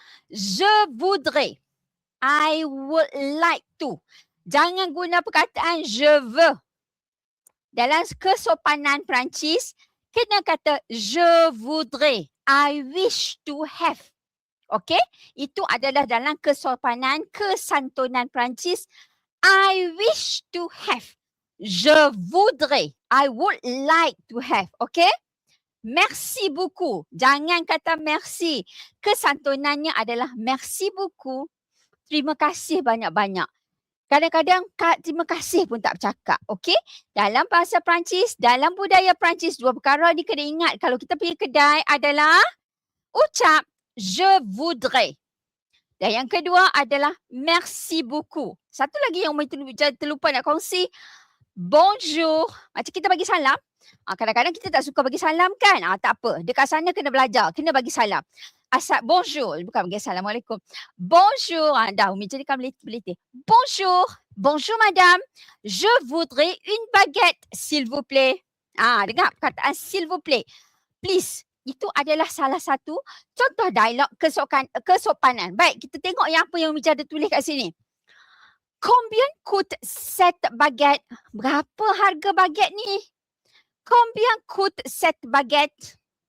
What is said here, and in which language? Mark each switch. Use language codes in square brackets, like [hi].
[fr] Je voudrais. [en] I would like to. [ms] Jangan guna perkataan [fr] je veux. [ms] Dalam kesopanan Perancis, kena kata [fr] je voudrais. [en] I wish to have. Okay? [ms] Itu adalah dalam kesopanan, kesantunan Perancis. [en] I wish to have. [fr] Je voudrais. [en] I would like to have. Okay? [fr] Merci beaucoup. [ms] Jangan kata [fr] merci. [ms] Kesantunannya adalah [fr] merci beaucoup. [ms] Terima kasih banyak-banyak. Kadang-kadang terima kasih pun tak bercakap. Okey? Dalam bahasa Perancis, dalam budaya Perancis, dua perkara ni kena ingat kalau kita pergi kedai adalah ucap [fr] je voudrais. [ms] Dan yang kedua adalah [fr] merci beaucoup. [ms] Satu lagi yang terlupa nak kongsi, bonjour. Macam kita bagi salam. Kadang-kadang kita tak suka bagi salam kan? Tak apa. Dekat sana kena belajar. Kena bagi salam. Bonjour. Bukan bagi assalamualaikum. Bonjour. Dah Umi jadi kan belitih. Bonjour. [fr] Bonjour madame. Je voudrais une baguette s'il vous plaît. [ms] Dengar perkataan [fr] s'il vous plaît. [en] Please. [ms] Itu adalah salah satu contoh dialog kesopanan. Baik, kita tengok yang apa yang Umi ada tulis kat sini. [fr] Combien coûte cette baguette? [ms] Berapa harga baguette ni? [fr] Combien coûte cette baguette?